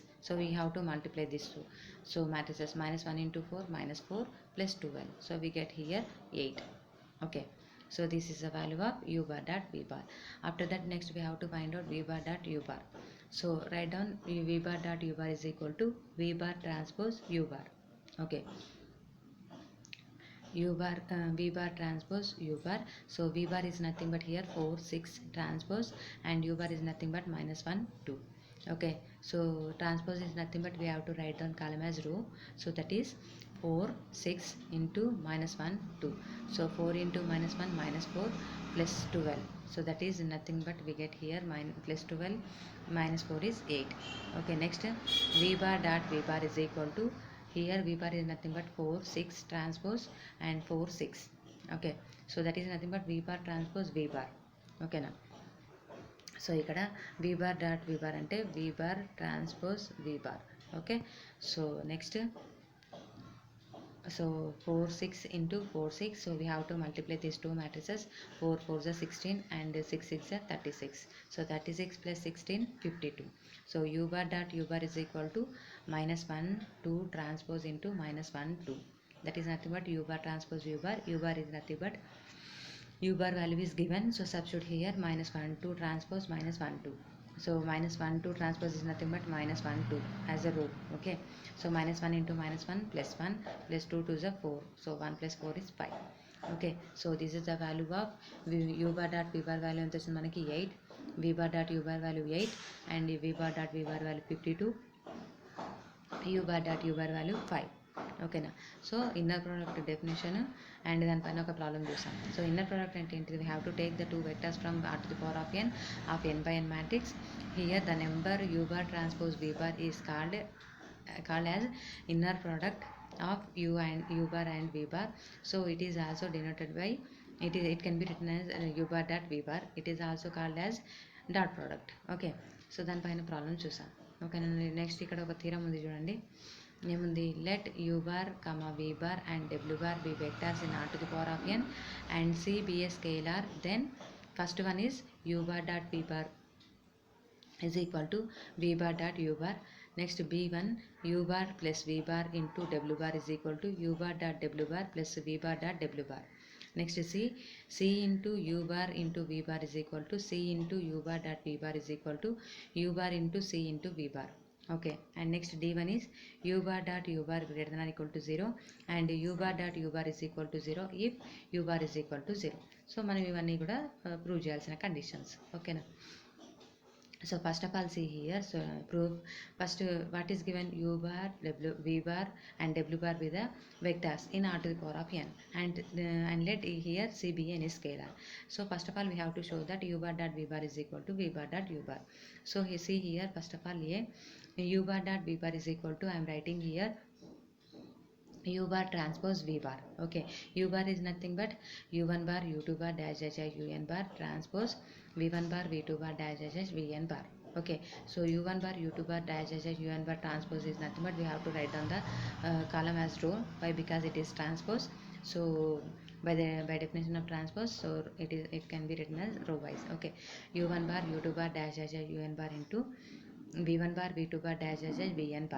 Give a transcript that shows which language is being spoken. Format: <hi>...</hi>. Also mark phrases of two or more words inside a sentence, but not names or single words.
<en>So we have to multiply this two. So matrices -1 into 4 -4 plus 12. So we get here 8. Okay, so this is the value of u bar dot v bar. After that, next we have to find out v bar dot u bar. So write down v bar dot u bar is equal to v bar transpose u bar. Okay, u bar v bar transpose u bar. So v bar is nothing but here 4 6 transpose, and u bar is nothing but -1 2. Okay, so transpose is nothing but we have to write down column as row. So that is 4 6 into -1 2. So 4 into -1 -4 plus 12. So that is nothing but we get here plus 12 -4 is 8. Okay, next v bar dot v bar is equal to, here v bar is nothing but 4 6 transpose and 4 6. Okay, so that is nothing but v bar transpose v bar. Okay now,</en> <te>సో ఇక్కడ</te> <en>v bar dot v bar</en> <te>అంటే</te> <en>v bar transpose v bar. okay, so next, so 4 6 into 4 6. So we have to multiply these two matrices. 4 4 is 16 and 6 6 is 36. So 36 plus 16 52. So u bar dot u bar is equal to -1 2 transpose into -1 2. That is nothing but u bar transpose u bar. U bar is nothing but u bar value is given, so substitute here minus 1 2 transpose minus 1 2. So minus 1 2 transpose is nothing but minus 1 2 as a row. Okay, so minus 1 into minus 1 plus 1 plus 2 to the 4, so 1 plus 4 is 5. Okay, so this is the value of u bar dot v bar value</en> <te>enta manaki</te> <en>8, v bar dot u bar value 8, and v bar dot v bar value 52, u bar dot u bar value 5.</en> <te>ఓకేనా. సో</te> <en>inner product definition and</en> <te>దానిపైన ఒక ప్రాబ్లం చూసాం. సో</te> <en>inner product</en> <te>అంటే ఏంటిది?</te> <en>we have to take the two vectors from r to the power of n of n by n matrix. Here the number u bar transpose v bar is called as inner product of u bar and v bar. So it is also denoted by it can be written as u bar dot v bar. It is also called as dot product. okay, so</en> <te>దానిపైన ప్రాబ్లం చూసాం. ఓకేనా. నెక్స్ట్ ఇక్కడ ఒక థీరం ఉంది చూడండి. ఏముంది?</te> <en>లెట్ u bar, v bar and w bar be vectors in r to the power of n and c be a scalar. Then first one is u bar dot v bar is equal to v bar dot u bar. Next b1 u bar plus v bar into w bar is equal to u bar dot w bar plus v bar dot w bar. Next c into u bar into v bar is equal to c into u bar dot v bar is equal to u bar into c into v bar. Okay, and next d1 is u bar dot u bar greater than or equal to 0 and u bar dot u bar is equal to 0 if u bar is equal to 0.</en> <te>సో మనం ఇవన్నీ కూడా ప్రూవ్ చేయాల్సిన కండిషన్స్. ఓకేనా.</te> <en>So first of all, see here, so proof first what is given? U bar, v bar and w bar with the vectors in r to the power of n and let here c be any scalar. So first of all we have to show that u bar dot v bar is equal to v bar dot u bar. So you see here, first of all u bar dot v bar is equal to, I am writing here u bar transpose v bar. Okay, u bar is nothing but u1 bar u2 bar dash dash dash un bar transpose v1 bar v2 bar dash dash dash vn bar. Okay, so u1 bar u2 bar dash dash dash un bar transpose is nothing but we have to write down the column as row. Why? Because it is transpose. So by definition of transpose, so it can be written as row wise. Okay, u1 bar u2 bar dash dash dash un bar into v1 bar v2 bar dash dash dash vn bar.</en>